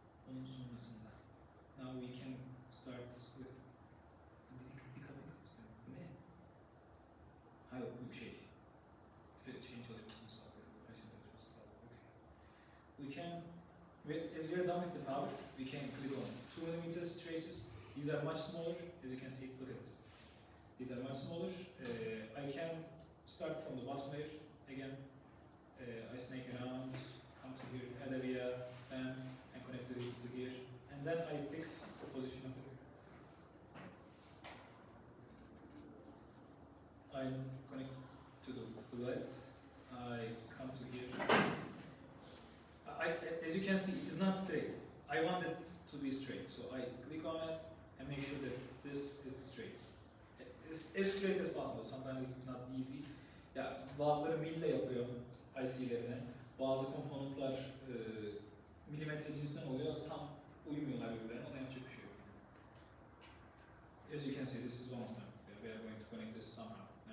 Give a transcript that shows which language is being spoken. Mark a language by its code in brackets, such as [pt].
[tr] Onun sonrasında. [en] Now we can start with decoupling. [tr] Bu ne? Hayır, bu şey. Şeyin çalışmasını sağlıyor. Kaçın çalışmasını sağlıyor. [en] Okay. We can, as we are done with the power, we can click on 2 millimeters traces. These are much smaller, as you can see. Look at this. These are much smaller. I can start from the bottom layer again. I snake around, come to here, add area, and connect it to here, and then I fix the position of it. I connect to the LED. I come to here. As you can see, it is not straight. I want it to be straight, so I click on it and make sure that this is straight. It's as straight as possible. Sometimes it's not easy. [tr] Ya bazıları mille yapıyor IC'lerine. Bazı komponentler milimetre cinsinden oluyor. Tam uymuyorlar birbirlerine. Ona yapacak bir şey yok. [en] As you can see, this is one of them. We are going to connect this somehow.